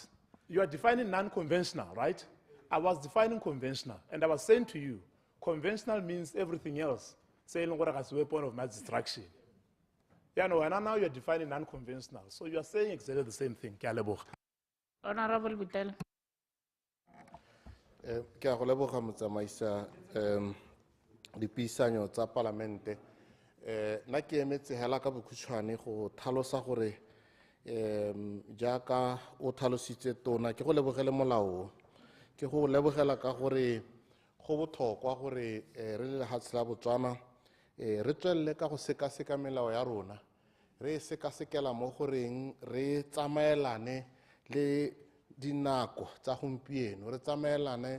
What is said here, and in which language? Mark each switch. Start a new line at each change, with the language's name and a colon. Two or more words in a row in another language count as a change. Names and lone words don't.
English: You are defining non-conventional, right? I was defining conventional, and I was saying to you, conventional means everything else. Saying what as a weapon of mass destruction. Yeah, no, and now you're defining non-conventional. So you are saying exactly the same thing. Honorable Butel.
Tswana: Ke a go leboga motsamaisa dipuisano tsa parlamente. Na ke emetse hela ka bokhutshwane go tlhalosa gore jaaka o tlhalositse tona ke go lebogela molao ke go lebogela ka gore go botlhokwa gore re le lefatshe la Botswana re tswelle ka go sekaseka melao ya rona re sekasekela mo goreng re tsamaelane le dinako tsa gompieno re tsamaelane